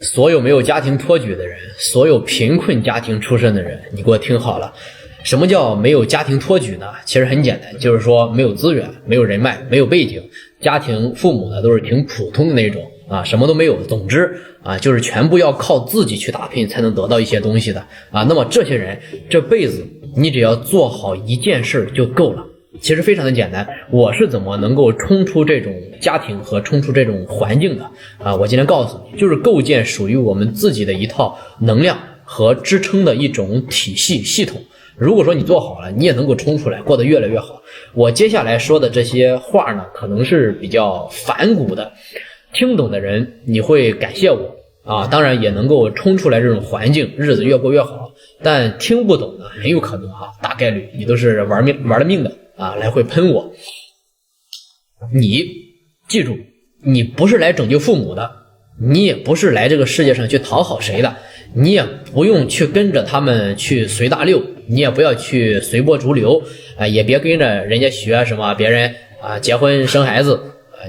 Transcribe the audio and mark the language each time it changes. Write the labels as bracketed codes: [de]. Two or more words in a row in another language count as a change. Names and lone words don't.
[zh] 所有沒有家庭托舉的人，所有貧困家庭出身的人，你給我聽好了，什麼叫沒有家庭托舉呢？其實很簡單，就是說沒有資源，沒有人脈，沒有背景，家庭父母呢都是挺普通的那種啊，什麼都没有。总之啊，就是全部要靠自己去打拼才能得到一些東西的啊。那么这些人這輩子你只要做好一件事就夠了。其實非常的簡單，我是怎麼能夠衝出這種家庭和衝出這種環境的啊？我今天告訴你，就是構建屬於我們自己的一套能量和支撐的一種體系系統。如果說你做好了，你也能夠衝出來，过得越來越好。我接下來說的這些話呢，可能是比較反骨的，聽懂的人你會感謝我啊，當然也能夠衝出來這種環境，日子越過越好。但聽不懂的很有可能大概率你都是玩了命的啊，來回噴我。你記住，你不是來拯救父母的，你也不是來這個世界上去討好誰的，你也不用去跟着他們去隨大流，你也不要去隨波逐流啊，也別跟着人家學什麼別人啊結婚生孩子啊。